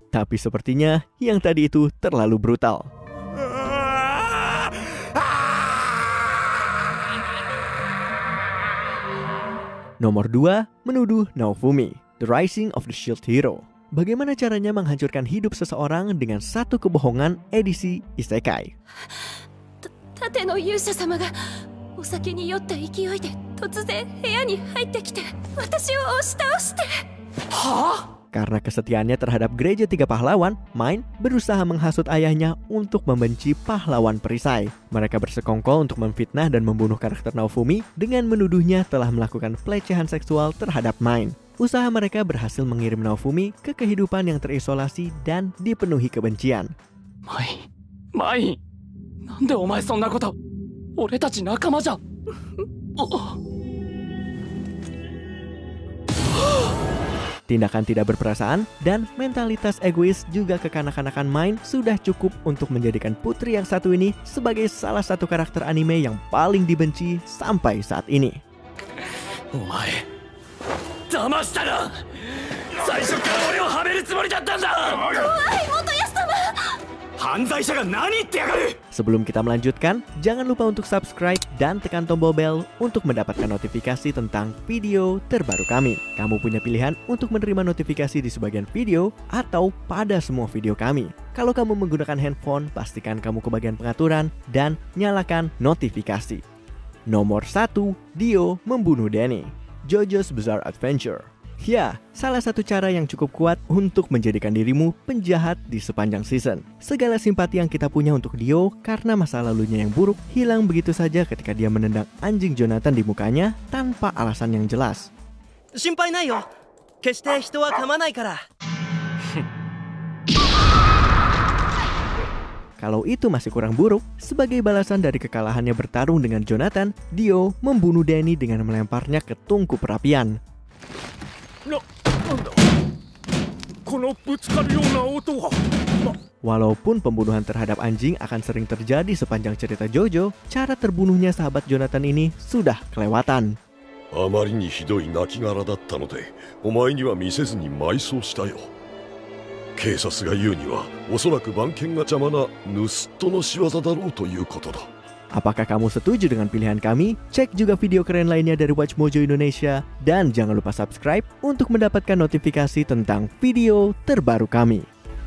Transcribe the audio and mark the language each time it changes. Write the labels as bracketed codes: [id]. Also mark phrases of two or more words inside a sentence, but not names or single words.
[id] Tapi sepertinya yang tadi itu terlalu brutal. Nomor 2, menuduh Naofumi, The Rising of the Shield Hero. Bagaimana caranya menghancurkan hidup seseorang dengan satu kebohongan edisi isekai? [ja] 盾の勇者様がお酒に酔った勢いで突然部屋に入ってきて私を押し倒して. [id] Karena kesetiaannya terhadap gereja 3 pahlawan, Mine berusaha menghasut ayahnya untuk membenci pahlawan perisai. Mereka bersekongkol untuk memfitnah dan membunuh karakter Naofumi dengan menuduhnya telah melakukan pelecehan seksual terhadap Mine. Usaha mereka berhasil mengirim Naofumi ke kehidupan yang terisolasi dan dipenuhi kebencian. Mine, [ja] なんでお前そんなこと? 俺たち仲間じゃ. [id] Tindakan tidak berperasaan dan mentalitas egois juga kekanak-kanakan Mine sudah cukup untuk menjadikan putri yang satu ini sebagai salah satu karakter anime yang paling dibenci sampai saat ini. [ja] お前、騙したな! 最初から俺をハメるつもりだったんだ! Kowai, Motoya-sama! [id] Sebelum kita melanjutkan, jangan lupa untuk subscribe dan tekan tombol bel untuk mendapatkan notifikasi tentang video terbaru kami. Kamu punya pilihan untuk menerima notifikasi di sebagian video atau pada semua video kami. Kalau kamu menggunakan handphone, pastikan kamu ke bagian pengaturan dan nyalakan notifikasi. Nomor 1, Dio membunuh Danny, JoJo's Bizarre Adventure. Ya, salah satu cara yang cukup kuat untuk menjadikan dirimu penjahat di sepanjang season. Segala simpati yang kita punya untuk Dio karena masa lalunya yang buruk hilang begitu saja ketika dia menendang anjing Jonathan di mukanya tanpa alasan yang jelas. [ja] 心配ないよ. 決して人は噛まないから. [id] Kalau itu masih kurang buruk, sebagai balasan dari kekalahannya bertarung dengan Jonathan, Dio membunuh Danny dengan melemparnya ke tungku perapian. Walaupun pembunuhan terhadap anjing akan sering terjadi sepanjang cerita JoJo, cara terbunuhnya sahabat Jonathan ini sudah kelewatan. [ja] あまりにひどい亡骸だったので、お前には見せずに埋葬したよ。警察が言うには、おそらく番犬が邪魔な盗人の仕業だろうということだ。 [id] Apakah kamu setuju dengan pilihan kami? Cek juga video keren lainnya dari Watch Mojo Indonesia. Dan jangan lupa subscribe untuk mendapatkan notifikasi tentang video terbaru kami.